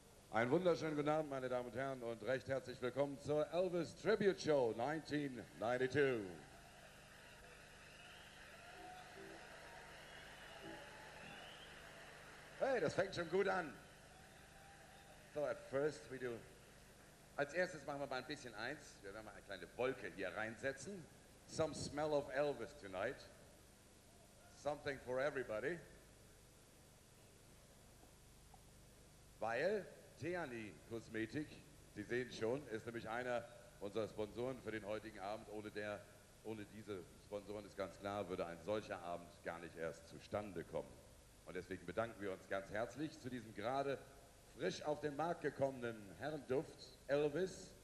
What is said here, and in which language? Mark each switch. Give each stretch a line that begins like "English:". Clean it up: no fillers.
German: Einen wunderschönen guten Abend, meine Damen und Herren, und recht herzlich willkommen zur Elvis Tribute Show 1992. Hey, das fängt schon gut an.
English: So, at first we do.
German: Als erstes machen wir mal ein bisschen eins. Wir werden mal eine kleine Wolke hier reinsetzen.
English: Some smell of Elvis tonight. Something for everybody.
German: Weil Theani Kosmetik, Sie sehen schon, ist nämlich einer unserer Sponsoren für den heutigen Abend. Ohne diese Sponsoren ist ganz klar, würde ein solcher Abend gar nicht erst zustande kommen. Und deswegen bedanken wir uns ganz herzlich zu diesem gerade frisch auf den Markt gekommenen Herrenduft Elvis.